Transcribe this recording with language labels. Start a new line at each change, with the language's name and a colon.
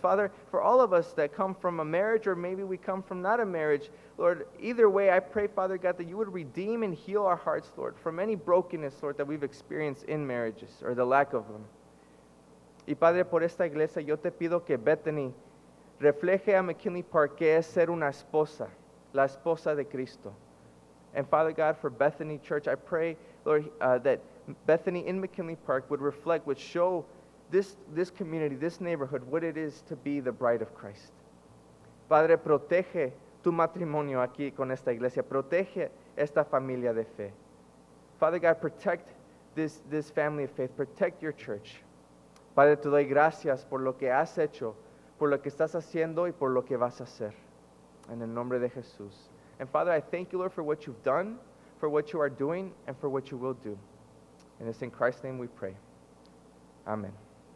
English: Father, for all of us that come from a marriage or maybe we come from not a marriage, Lord, either way, I pray, Father God, that you would redeem and heal our hearts, Lord, from any brokenness, Lord, that we've experienced in marriages or the lack of them.
Spanish: Y Padre, por esta iglesia, yo te pido que Bethany refleje a McKinley Park que es ser una esposa, la esposa de Cristo.
English: And Father God, for Bethany Church, I pray, Lord, that Bethany in McKinley Park would reflect, would show this community, this neighborhood, what it is to be the bride of Christ.
Spanish: Padre, protege tu matrimonio aquí con esta iglesia, protege esta familia de fe.
English: Father God, protect this family of faith, protect your church.
Spanish: Padre, te doy gracias por lo que has hecho, por lo que estás haciendo y por lo que vas a hacer. En el nombre de Jesús.
English: And Father, I thank you, Lord, for what you've done, for what you are doing, and for what you will do. And it's in Christ's name we pray. Amen.